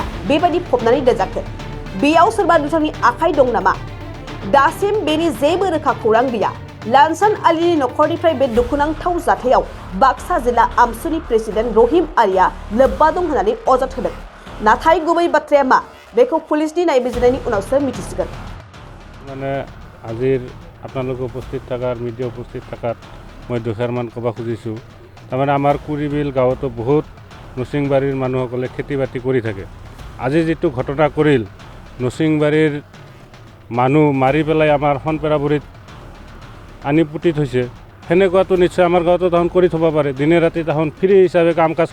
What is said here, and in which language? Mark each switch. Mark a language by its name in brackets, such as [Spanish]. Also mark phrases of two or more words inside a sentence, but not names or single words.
[Bodo] बेबायदि फबनानै दोनजाखो बेयाव सोरबा दुथांनि आखाइ दं नामा दासिम बेनि जेबो रोखा खौरां गैया लानसान आलीनि नखरनिफ्राय बे दुखुनांथाव जाथायाव बाक्सा जिल्ला आमसुनि प्रेसिडेन्ट रहिम आलिया लोब्बा दं होननानै अजद होदों नाथाय गुबै बाथ्राया मा बेखौ पुलिसनि नायबिजिरनायनि उनावसो मिथिसिगोन [Assamese] মানে আজিৰ আপোনালোক উপস্থিত থকাৰ মিডিয়া উপস্থিত থকাত মই দুখাৰমান ক'ব খুজিছোঁ তাৰমানে আমাৰ কুৰিবিল গাঁৱতো বহুত নচিংবাৰীৰ মানুহসকলে খেতি বাতি কৰি থাকে আজি যিটো ঘটনা কৰিল নচিংবাৰীৰ মানুহ মাৰি পেলাই আমাৰ সনপেৰাবুৰীত আনি পুতি থৈছে সেনেকুৱাটো নিশ্চয় আমাৰ গাঁৱতো তাহোন কৰি থ'ব পাৰে দিনে ৰাতি তাহোন ফ্ৰী হিচাপে কাম কাজ